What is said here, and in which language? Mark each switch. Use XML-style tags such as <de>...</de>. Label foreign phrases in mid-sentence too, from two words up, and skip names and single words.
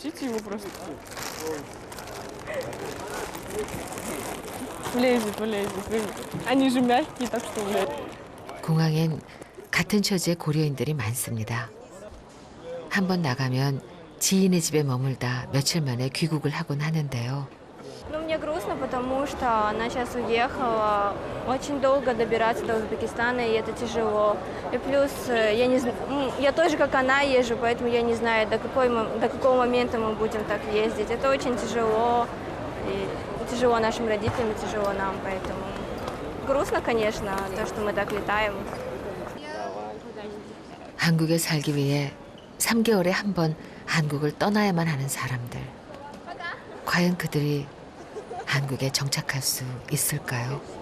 <ko>공항엔 같은 처지의 고려인들이 많습니다. 한번 나가면 지인의 집에 머물다 며칠 만에 귀국을 하곤 하는데요.</ko> <ru>Ну, мне грустно, потому что она сейчас уехала. Очень долго добираться до Узбекистана, и это тяжело. И плюс я тоже, как она, езжу, поэтому я не знаю, до какого момента мы будем так ездить. Это очень тяжело. И тяжело нашим родителям, тяжело нам, поэтому грустно, конечно, то, что мы так летаем.</ru> <ko>한국에 살기 위해 3개월에 한 번 한국을 떠나야만 하는 사람들. 과연 그들이 한국에 정착할 수 있을까요?</ko>